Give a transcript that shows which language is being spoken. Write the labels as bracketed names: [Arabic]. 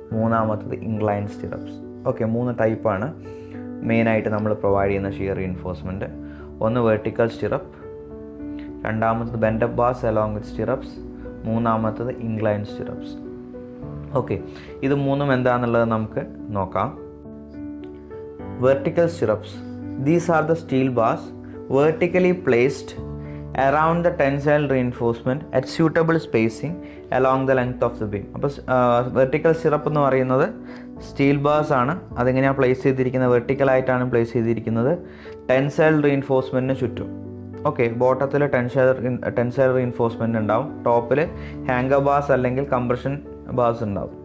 [Malayalam] മൂന്നാമത്തത് incline stirrups. Okay, 3 ടൈപ്പാണ് മെയിനായിട്ട് നമ്മൾ പ്രൊവൈഡ് ചെയ്യുന്ന ഷിയർ റീഇൻഫോഴ്സ്മെൻറ്റ്. ഒന്ന് വെർട്ടിക്കൽ സ്റ്റിറപ്പ്, രണ്ടാമത്തത് ബെൻഡപ്പ് ബാർസ് അലോങ് വിത്ത് സ്റ്റിറപ്സ്, മൂന്നാമത്തത് ഇൻക്ലൈൻ സ്റ്റിറപ്സ്. ഓക്കെ, ഇത് മൂന്നും എന്താണെന്നുള്ളത് നമുക്ക് നോക്കാം. [English] Vertical stirrups. These are the steel bars vertically placed around the tensile reinforcement at suitable spacing along the length of the beam. [Malayalam] അപ്പോൾ vertical stirrup എന്ന് പറയുന്നത് steel bars ആണ്. അതെങ്ങനെയാണ് പ്ലേസ് ചെയ്തിരിക്കുന്നത്? വെർട്ടിക്കലായിട്ടാണ് പ്ലേസ് ചെയ്തിരിക്കുന്നത് ടെൻസൈൽ റീഇൻഫോഴ്സ്മെൻറ്റിന് ചുറ്റും. ഓക്കെ, ബോട്ടത്തിൽ ടെൻസൈൽ റീഇൻഫോഴ്സ്മെൻറ്റ് ഉണ്ടാവും, ടോപ്പിൽ ഹാങ്കർ ബാർസ് അല്ലെങ്കിൽ കംപ്രഷൻ ബാർസ് ഉണ്ടാവും.